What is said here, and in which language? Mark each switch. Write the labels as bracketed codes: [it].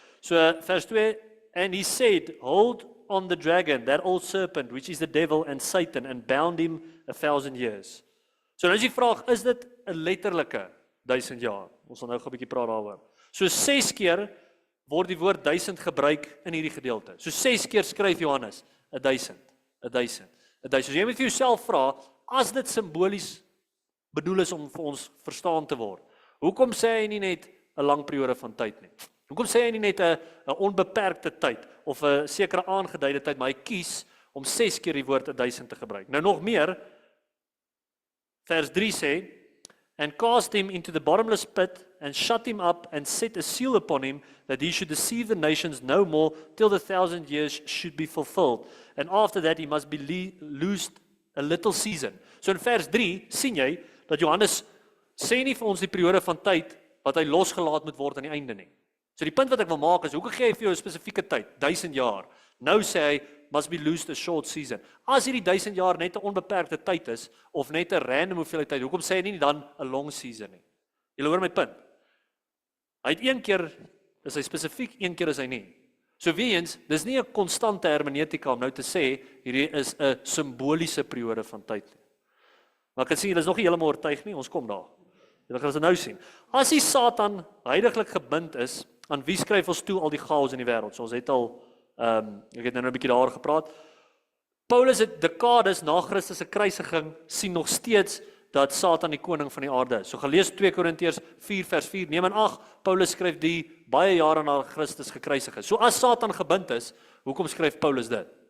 [af] So vers 2, [en] and he said, hold on the dragon, that old serpent, which is the devil and Satan, and bound him 1000 years. [af] So nou is die vraag, is dit 'n letterlike 1000 jaar? Ons sal nou gou 'n bietjie praat daaroor. So 6 keer word die woord 1000 gebruik in hierdie gedeelte. So 6 keer skryf Johannes 1000. So jy moet vir jouself vra, as dit simbolies bedoel is om vir ons verstaan te word, hoekom sê hy nie net 'n lang periode van tyd nie? Hoekom sê hy nie net 'n onbeperkte tyd of 'n sekere aangeduide tyd, maar hy kies om 6 keer die woord 1000 te gebruik? Nou nog meer, vers 3 sê, [en] and cast him into the bottomless pit, and shut him up, and set a seal upon him, that he should deceive the nations no more, till the 1000 years should be fulfilled. And after that he must be loosed a little season. [af] So in vers 3 sien jy, dat Johannes sê nie vir ons die periode van tyd, wat hy losgelaat moet word aan die einde nie. So die punt wat ek wil maak is, hoekom gee hy vir jou 'n spesifieke tyd, 1000 jaar? Nou sê hy, [en] must be loosed a short season. [af] As hierdie 1000 jaar net 'n onbeperkte tyd is, of net 'n random hoeveelheid tyd, hoekom sê hy nie dan 'n [en] long season [af] nie? Julle hoor my punt. Hy het een keer, is hy spesifiek, een keer is hy nie. So weer eens, dis nie 'n konstante hermeneutika om nou te sê, hierdie is 'n simboliese periode van tyd nie. Maar ek kan sien, julle is nog nie heeltemal oortuig nie, ons kom daar. Julle gaan dit nou sien. As die Satan heiliglik gebind is, aan wie skryf ons toe al die chaos in die wêreld? So ons het al, ek het nou 'n bietjie daar gepraat. Paulus het dekades na Christus se kruisiging sien nog steeds dat Satan die koning van die aarde is. So gelees 2 Korintiërs 4 vers 4, neem in ag, Paulus skryf die baie jare na Christus gekruisig is. So as Satan gebind is, hoekom skryf Paulus dit?